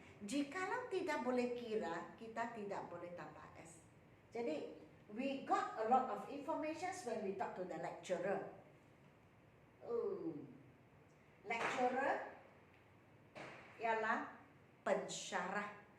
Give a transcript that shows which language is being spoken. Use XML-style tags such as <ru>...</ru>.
<ms>Jikalau tidak boleh kira, kita tidak boleh tambah S. Jadi</ms> <en>we got a lot of information when we talk to the lecturer.</en> <ms>Lecturer ialah pensyarah.</ms>